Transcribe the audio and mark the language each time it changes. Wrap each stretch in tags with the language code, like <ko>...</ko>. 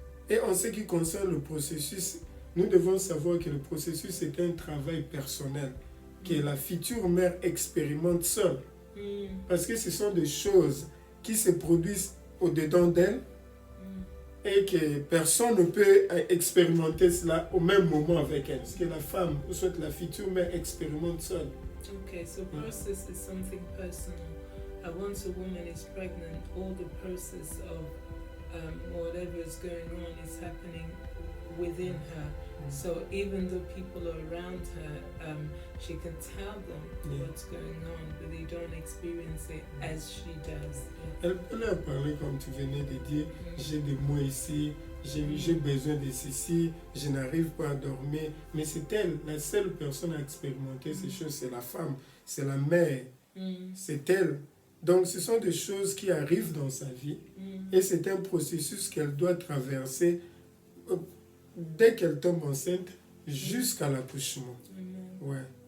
<fr>Et en ce qui concerne le processus, nous devons savoir que le processus est un travail personnel que la future mère expérimente seule. Parce que ce sont des choses qui se produisent au-dedans d'elle et que personne ne peut expérimenter cela au même moment avec elle. Parce que la femme, ou soit la future mère, expérimente seule.</fr> <en>Okay, so process is something personal. Once a woman is pregnant, all the process of whatever is going on is happening within her. So even though people are around her, she can tell them what's going on, but they don't experience it as she does.</en> <fr>Elle peut leur parler comme tu venais de dire, j'ai des mots ici, j'ai besoin de ceci, je n'arrive pas à dormir. Mais c'est elle, la seule personne à expérimenter ces choses, c'est la femme, c'est la mère, c'est elle. Donc ce sont des choses qui arrivent dans sa vie et c'est un processus qu'elle doit traverser dès qu'elle tombe enceinte jusqu'à l'accouchement. Ouais.</fr>